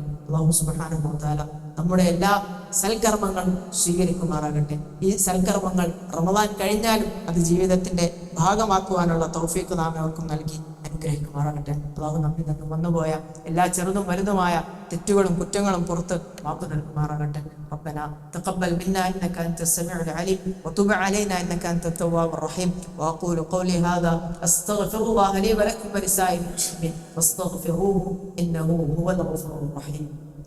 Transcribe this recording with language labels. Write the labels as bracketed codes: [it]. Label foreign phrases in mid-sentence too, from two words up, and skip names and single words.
[ar] الله سبحانه وتعالى [ml] നമ്മുടെ എല്ലാ സൽക്കർമ്മങ്ങളും സ്വീകരിക്കുമാറാകട്ടെ. ഈ സൽക്കർമ്മങ്ങൾ റമദാൻ കഴിഞ്ഞാലും അത് ജീവിതത്തിന്റെ ഭാഗമാക്കുവാനുള്ള തൗഫീഖ് നാം ഏവർക്കും നൽകി അനുഗ്രഹിക്കുമാറാകട്ടെ. അല്ലാഹു നമ്മിൽ നിന്ന് വന്നുപോയ എല്ലാ ചെറുതും വലുതുമായ തെറ്റുകളും കുറ്റങ്ങളും പുറത്ത് മാപ്പ് നൽകുമാറാകട്ടെ. [ar] ربنا تقبل منا انك انت السميع العليم وتب علينا انك انت التواب الرحيم. واقول قولي هذا استغفر الله لي ولكم ولسائر المسلمين فاستغفروه انه هو الغفور الرحيم.